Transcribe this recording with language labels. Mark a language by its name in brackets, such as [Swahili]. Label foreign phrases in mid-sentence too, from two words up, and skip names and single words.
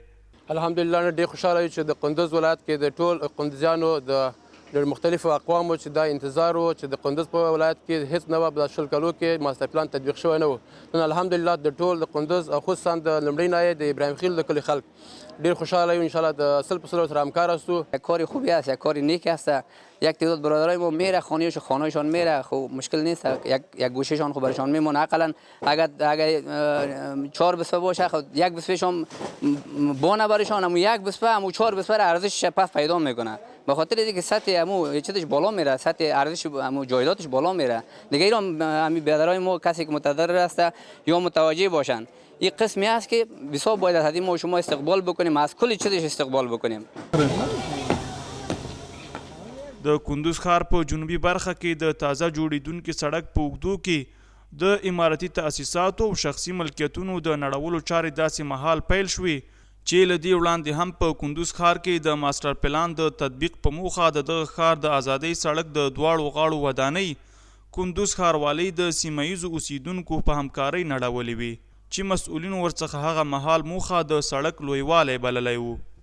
[Pashto] الحمدلله ډېر خوشحاله یو چې د کندوز ولایت کې د ټول کندوزیانو د مختلفو اقوامو چې دا انتظار و چې د کندوز په ولایت کې هیڅ نه وه په 10 کلو کې ماسټر پلان تطبیق شوی نه و. نن الحمدلله د ټول د کندوز او خصوصا د لومړۍ ناحیې د ابراهیم خیل د کلي خلک ډېر خوشحاله یو. انشاءالله د 100% سره همکار هستو. [Persian] کار خوبی است، یک کار نیک است. یک تعداد برادرای ما میره خانه‌شان میره، خب مشکل نیست، یک گوشهشان خب برشان میمونه. اقلا اگر 4 بسپه باشه خب یک بسپهشان بانه برشان همون یک بسپه همون 4 بسپه ارزشش پس پیدا میکنه. به خاطر اینکه سطح همون چیزش بالا میره، سطح ارزش همون جایدادش بالا میره. دیگه ایران همین برادرای ما کسی که متضرر است یا متوجه باشن این قسمی است که بسیار باید از ما شما استقبال بکنیم، از کل چیزش استقبال بکنیم. [Pashto] د کندوز ښار په جنوبي برخه کې د تازه جوړېدونکي سړک په اوږدو کې د امارتي تأسیساتو او شخصي ملکیتونو د نړولو چارې داسې مهال پیل شوې چې له دې وړاندې هم په کندوز ښار کې د ماسټر پلان د تطبیق په موخه د دغه ښار د ازادۍ سړک د دواړو غاړو ودانۍ کندوز ښاروالۍ د سیمه ییزو اوسیدونکو په همکارۍ نړولې وې چې مسؤلینو ورڅخه هغه مهال موخه د سړک لویوالی بللی و.